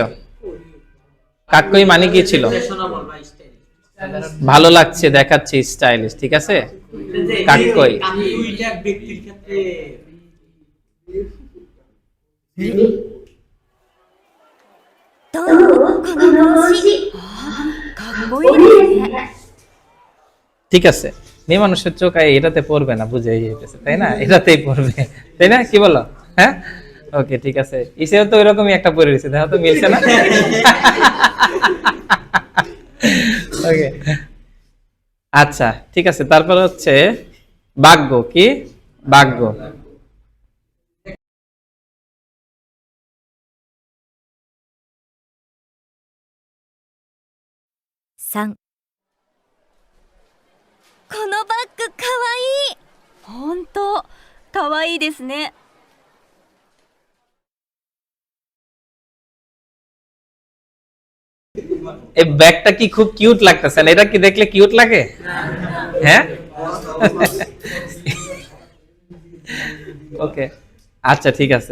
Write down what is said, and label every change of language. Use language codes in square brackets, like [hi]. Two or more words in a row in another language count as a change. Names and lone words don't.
[bn] কাক্কই মানে কি ছিল? ভালো লাগছে, দেখাচ্ছে, স্টাইলিশ। ঠিক আছে, কাক্কই। [ja] どう？この帽子。かっこいいですね。 [bn] ঠিক আছে, মেয়ে মানুষের চোখ এটাতে পড়বে না, বুঝে গেছে, তাই না? এটাতেই পড়বে, তাই না? কি বলো? হ্যাঁ, ওকে, ঠিক আছে। ইসেও তো ওইরকমই একটা পড়ে রয়েছে, দেখো তো মিলছে না? ওকে, আচ্ছা, ঠিক আছে। তারপর হচ্ছে বাগ্য। কি? বাগ্য। [ja] 3、このバッグかわいい。ほんと、かわいいですね。 [bn] এই ব্যাগটা কি খুব কিউট লাগতেছে না? এটা কি দেখলে কিউট লাগে? হ্যাঁ, ওকে, আচ্ছা, ঠিক আছে।